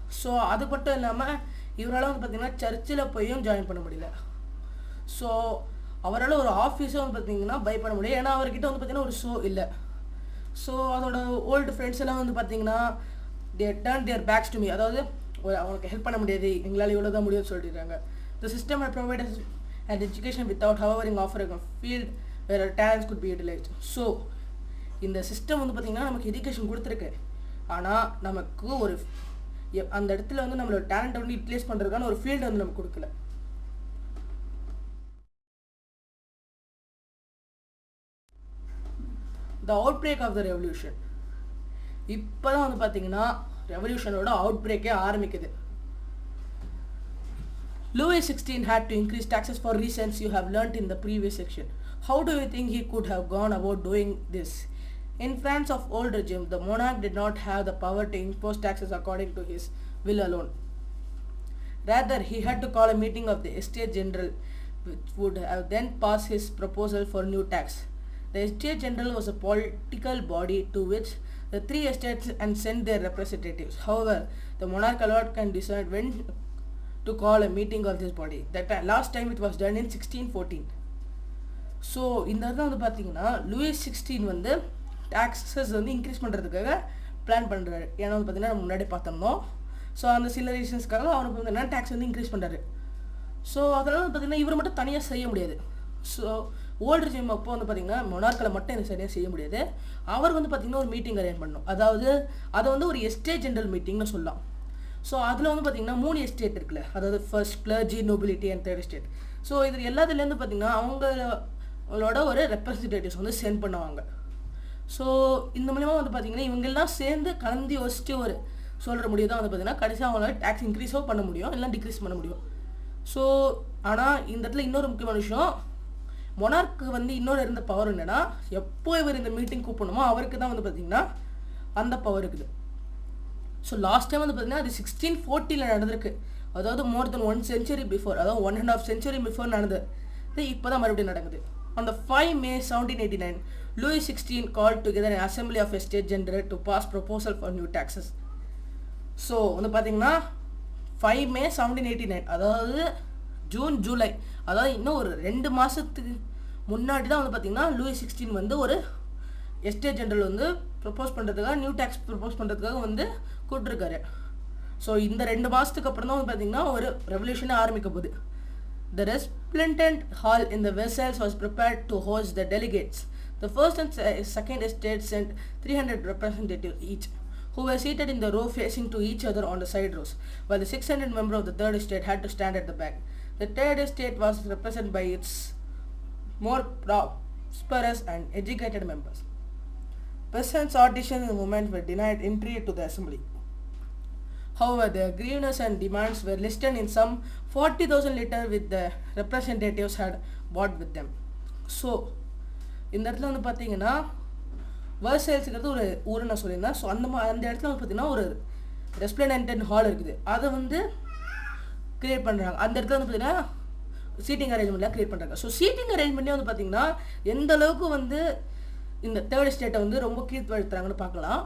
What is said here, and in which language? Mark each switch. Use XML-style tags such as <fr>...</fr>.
<ta>So அது மட்டும் இல்லாமல் இவரால் வந்து பார்த்திங்கன்னா சர்ச்சில் போயும் ஜாயின் பண்ண முடியல. ஸோ அவரால் ஒரு ஆஃபீஸும் வந்து பார்த்திங்கன்னா பை பண்ண முடியும். ஏன்னா அவர்கிட்ட வந்து பார்த்திங்கன்னா ஒரு ஷோ இல்லை. ஸோ அதோட ஓல்டு ஃப்ரெண்ட்ஸ் எல்லாம் வந்து பார்த்திங்கன்னா</ta> <en>they turn their backs to me,</en> <ta>அதாவது அவனுக்கு ஹெல்ப் பண்ண முடியாது, எங்களால் இவ்வளோ தான் முடியும்னு சொல்லிடுறாங்க.</ta> <en>The system had provided an education without however offering a field where talents could be utilized.</en> <ta>So இந்த சிஸ்டம் வந்து பார்த்திங்கன்னா நமக்கு எஜுகேஷன் கொடுத்துருக்கு, ஆனால் நமக்கு ஒரு அந்த இடத்துல வந்து நம்மளோட டேலண்ட்டை வந்து யூட்டிலைஸ் பண்ணுறதுக்கான ஒரு ஃபீல்டு வந்து நமக்கு கொடுக்கல.</ta> <en>The outbreak of the revolution.</en> <ta>இப்போ தான் வந்து பார்த்தீங்கன்னா ரெவல்யூஷனோட அவுட் பிரேக்கே ஆரம்பிக்குது.</ta> <en>Louis XVI had to increase taxes for reasons you have learnt in the previous section. How do you think he could have gone about doing this? In France of old regime, the monarch did not have the power to impose taxes according to his will alone. Rather, he had to call a meeting of the Estates General, which would have then pass his proposal for new tax. The Estates General was a political body to which the three estates and sent their representatives. However, the monarch alone can decide when to call a meeting of this body. That last time it was done in 1614.</en> <ta>So இந்த இடத்துல வந்து பார்த்தீங்கன்னா Lewis 16 வந்து taxes வந்து increase பண்ணுறதுக்காக plan பண்ணுறாரு. ஏன்னா வந்து பார்த்தீங்கன்னா நம்ம முன்னாடி பார்த்தோம்னோம். ஸோ அந்த சில ரீசன்ஸ்க்காக அவனுக்கு வந்து என்ன டேக்ஸ் வந்து இன்க்ரீஸ் பண்ணுறாரு. ஸோ அதனால் வந்து பார்த்தீங்கன்னா இவர் மட்டும் தனியாக செய்ய முடியாது. ஸோ ஓல்டு ரிஜிம் அப்போ வந்து பார்த்தீங்கன்னா மொனார்க்கில் மட்டும் இந்த சரியாக செய்ய முடியாது. அவர் வந்து பார்த்தீங்கன்னா ஒரு மீட்டிங் அரேஞ்ச் பண்ணணும். அதாவது அதை வந்து ஒரு எஸ்டேட் ஜெனரல் மீட்டிங்னு சொல்லலாம். ஸோ அதில் வந்து பார்த்தீங்கன்னா 3 எஸ்டேட் இருக்குல்ல, அதாவது</ta> <en>First clergy, nobility and third estate.</en> <ta>So இது எல்லாத்துலேருந்து பார்த்தீங்கன்னா அவங்களோட ஒரு ரெப்ரஸன்டேட்டிவ்ஸ் வந்து சென்ட் பண்ணுவாங்க. ஸோ இந்த மூலிமா வந்து பார்த்தீங்கன்னா இவங்கெல்லாம் சேர்ந்து கலந்து யோசிச்சு ஒரு சொல்கிற முடியும் தான் வந்து பார்த்தீங்கன்னா கடைசியாக அவங்களால டேக்ஸ் இன்க்ரீஸோ பண்ண முடியும், இல்லை டிக்ரீஸ் பண்ண முடியும். ஸோ ஆனால் இந்த இடத்துல இன்னொரு முக்கியமான விஷயம், மொனார்க்கு வந்து இன்னொரு இருந்த பவர் என்னென்னா, எப்போ இவர் இந்த மீட்டிங் கூப்பிடணுமோ அவருக்கு தான் வந்து பார்த்தீங்கன்னா அந்த பவர் இருக்குது. ஸோ லாஸ்ட் டைம் வந்து பார்த்தீங்கன்னா அது 1640 நடந்திருக்கு. அதாவது</ta> <en>more than 1 century before,</en> <ta>அதாவது</ta> <en>1.5 century before</en> <ta>நடந்தது. இப்போ தான் மறுபடியும் நடக்குது.</ta> <en>On the 5 May 1789, Louis XVI called together an assembly of Estates General to pass proposal for new taxes.</en> <ta>So வந்து பார்த்தீங்கன்னா 5 May 1789, அதாவது ஜூன் ஜூலை, அதாவது இன்னும் ஒரு 2 மாதத்துக்கு முன்னாடி தான் வந்து பார்த்தீங்கன்னா லூயிஸ் 16 வந்து ஒரு எஸ்டேட் ஜெனரல் வந்து ப்ரப்போஸ் பண்ணுறதுக்காக, நியூ டேக்ஸ் ப்ரப்போஸ் பண்ணுறதுக்காக வந்து கூப்பிட்டுருக்காரு. ஸோ இந்த 2 மாதத்துக்கு அப்புறம் தான் வந்து பார்த்தீங்கன்னா ஒரு ரெவல்யூஷனே ஆரம்பிக்க போகுது.</ta> <en>The resplendent hall in the Versailles was prepared to host the delegates. The first and second estate sent 300 representatives each, who were seated in the row facing to each other on the side rows, while the 600 members of the third estate had to stand at the back. The third estate was represented by its more prosperous and educated members. Peasants, artisans, and women were denied entry to the assembly. However, their grievances and demands were listed in some 40,000 letters which the representatives had brought with them.</en> <ta>So, இந்த இடத்துல வந்து பார்த்தீங்கன்னா வர்சைல்ஸுங்கிறது ஒரு ஊரை நான் சொல்லியிருந்தேன். So அந்த இடத்துல வந்து பார்த்தீங்கன்னா ஒரு ரெஸ்பிளண்டன்ட் ஹால் இருக்குது, அதை வந்து கிரியேட் பண்ணுறாங்க. அந்த இடத்துல வந்து பார்த்தீங்கன்னா சீட்டிங் அரேஞ்ச்மெண்ட்லாம் கிரியேட் பண்ணுறாங்க. ஸோ சீட்டிங் அரேஞ்ச்மெண்ட்டே வந்து பார்த்தீங்கன்னா எந்த அளவுக்கு வந்து இந்த தேர்ட் ஸ்டேட்டை வந்து ரொம்ப கீழ்ப்படுத்துறாங்கன்னு பார்க்கலாம்.</ta>